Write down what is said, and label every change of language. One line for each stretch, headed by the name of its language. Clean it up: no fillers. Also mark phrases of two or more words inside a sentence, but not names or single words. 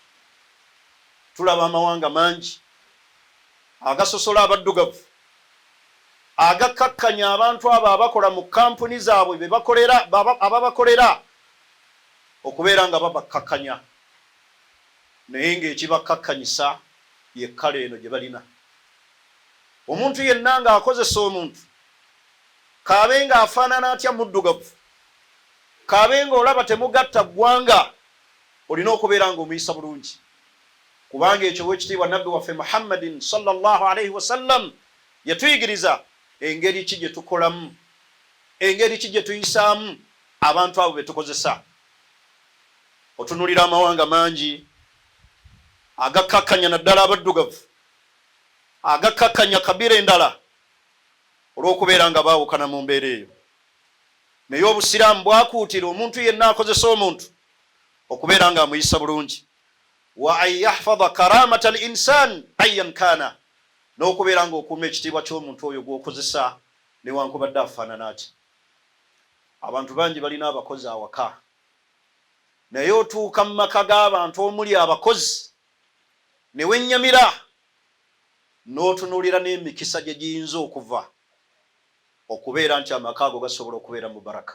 Ganda: Tulaba amawanga mangi agasosola abaddugavu, agakkakkanya abantu abo abakola mu kampuni zaabwe be bakolera ababakolera okubeera nga babakkakkanya, naye ng'ekibakkakkanyisa ye kkala eno gye balina. Omuntu yenna ng'akozesa omuntu kaabe nga afaanana atya muddugavu, kaabe nga olaba temugatta ggwanga, olina okubeera ng'omuyisa bulungi, kubanga ekyo w'ekitiibwa nabbi waffe Muhammadin
Arabic: صلى الله عليه وسلم
Ganda: yatuyigiriza engeri ki gye tukolamu, engeri ki gye tuyisaamu abantu abo be tukozesa. Otunulira amawanga mangi agakkakkanya naddala abaddugavu, agakkakkanya kabira endala olw'okubeera nga baawukana mu mbeera eyo. Naye obusiraamu bwakuutira omuntu yenna akozesa omuntu okubeera nga amuyisa bulungi.
Arabic: وأن يحفظ كرامة الإنسان أيا كان,
Ganda: n'okubeera ng'okuuma ekitiibwa ky'omuntu oyo gw'okozesa newankubadde afaanana atya. Abantu bangi balina abakozi awaka, naye otuuka mu maka g'abantu omuli abakozi ne wennyamira n'otunuulira n'emikisa gye giyinza okuva okubeera nti amaka ago gasobola okubeera mu baraka.